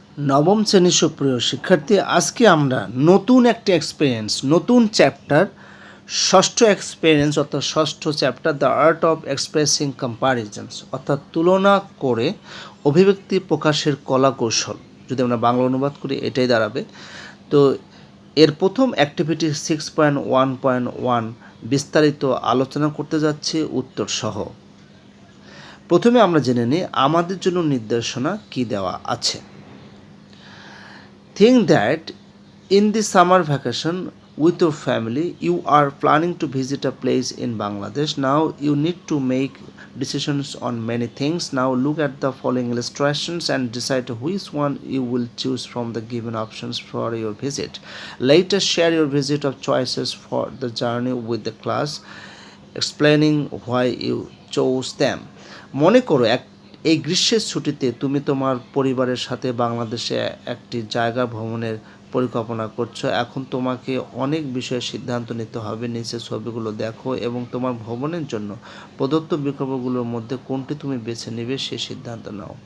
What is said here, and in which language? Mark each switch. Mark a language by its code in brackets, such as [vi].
[bn] নবম শ্রেণীর সুপ্রিয় শিক্ষার্থী, আজকে আমরা নতুন একটি এক্সপিরিয়েন্স, নতুন চ্যাপ্টার, ষষ্ঠ এক্সপিরিয়েন্স অর্থাৎ ষষ্ঠ chapter [en] the art of expressing comparisons [bn] অর্থাৎ তুলনা করে অভিব্যক্তি প্রকাশের কলা কৌশল, যদি আমরা বাংলা অনুবাদ করি এটাই দাঁড়াবে। তো এর প্রথম অ্যাক্টিভিটি 6.1.1 বিস্তারিত আলোচনা করতে যাচ্ছে উত্তর সহ। প্রথমে আমরা জেনে নিই আমাদের জন্য নির্দেশনা কি দেওয়া আছে। [en] Think that in the summer vacation with your family you are planning to visit a place in Bangladesh. Now you need to make decisions on many things. Now look at the following illustrations and decide which one you will choose from the given options for your visit. Later share your visit of choices for the journey with the class, explaining why you chose them. [bn] মনে করো এই গ্রীষ্মের ছুটিতে তুমি তোমার পরিবারের সাথে বাংলাদেশে একটি জায়গা ভ্রমণের পরিকল্পনা করছো। এখন তোমাকে অনেক বিষয়ে সিদ্ধান্ত নিতে হবে। নিচে ছবিগুলো দেখো এবং তোমার ভ্রমণের জন্য প্রদত্ত বিকল্পগুলোর মধ্যে কোনটি তুমি বেছে নেবে সে সিদ্ধান্ত নাও।